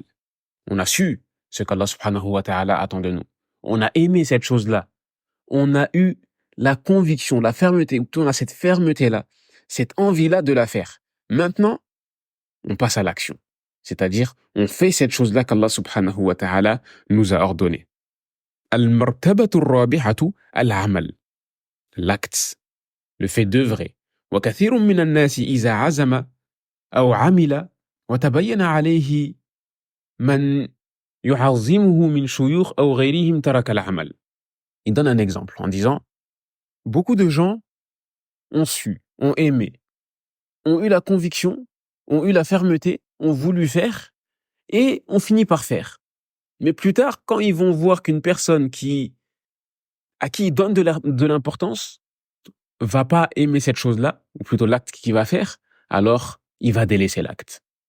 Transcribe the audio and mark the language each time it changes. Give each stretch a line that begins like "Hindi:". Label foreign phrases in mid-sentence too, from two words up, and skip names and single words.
French: On a su ce qu'Allah
Arabic: سبحانه وتعالى
French: attend de nous. On a aimé cette chose-là. On a eu la conviction, la fermeté, on a cette fermeté-là, cette envie-là de la faire. Maintenant, on passe à l'action. C'est-à-dire, on fait cette chose-là qu'Allah
Arabic: سبحانه وتعالى
French: nous a ordonné.
Arabic: المرتبة الرابعة العمل.
French: L'acte, le fait d'œuvrer.
Arabic: وكثير من الناس إذا عزم أو عمل وتبين عليه من يعظمه من شيوخ أو غيرهم ترك العمل.
French: Il donne un exemple en disant beaucoup de gens ont su, ont aimé, ont eu la conviction, ont eu la fermeté, ont voulu faire et ont fini par faire. Mais plus tard, quand ils vont voir qu'une personne à qui ils donnent de l'importance va pas aimer cette chose-là, ou plutôt l'acte qu'il va faire, alors il va délaisser l'acte.